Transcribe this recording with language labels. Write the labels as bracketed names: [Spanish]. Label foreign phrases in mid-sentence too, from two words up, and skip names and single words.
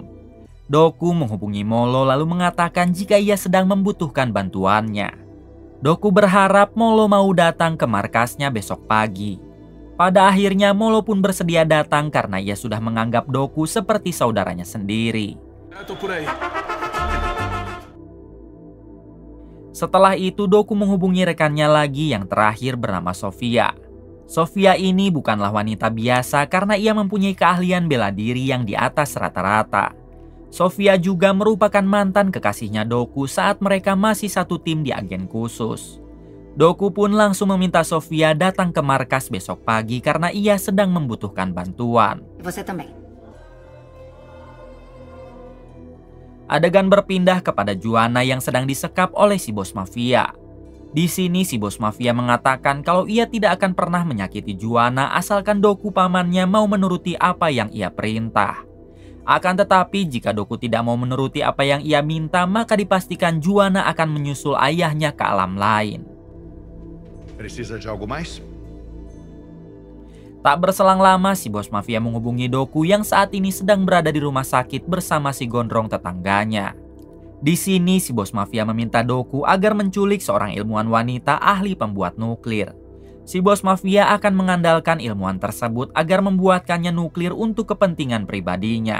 [Indonesian] Doku menghubungi Molo lalu mengatakan jika ia sedang membutuhkan bantuannya. Doku berharap Molo mau datang ke markasnya besok pagi. Pada akhirnya Molo pun bersedia datang karena ia sudah menganggap Doku seperti saudaranya sendiri. [Portuguese] Eu tô por aí. [Indonesian] Setelah itu Doku menghubungi rekannya lagi yang terakhir bernama Sofia. Sofia ini bukanlah wanita biasa karena ia mempunyai keahlian bela diri yang di atas rata-rata. Sofia juga merupakan mantan kekasihnya Doku saat mereka masih satu tim di agen khusus. Doku pun langsung meminta Sofia datang ke markas besok pagi karena ia sedang membutuhkan bantuan. [Portuguese] Você também. [Indonesian] Adegan berpindah kepada Juana yang sedang disekap oleh si bos mafia. Di sini si bos mafia mengatakan kalau ia tidak akan pernah menyakiti Juana asalkan Doku pamannya mau menuruti apa yang ia perintah. Akan tetapi jika Doku tidak mau menuruti apa yang ia minta, maka dipastikan Juana akan menyusul ayahnya ke alam lain. [Portuguese] Precisa de algo mais? [Indonesian] Tak berselang lama si bos mafia menghubungi Doku yang saat ini sedang berada di rumah sakit bersama si gondrong tetangganya. Di sini si bos mafia meminta Doku agar menculik seorang ilmuwan wanita ahli pembuat nuklir. Si bos mafia akan mengandalkan ilmuwan tersebut agar membuatkannya nuklir untuk kepentingan pribadinya.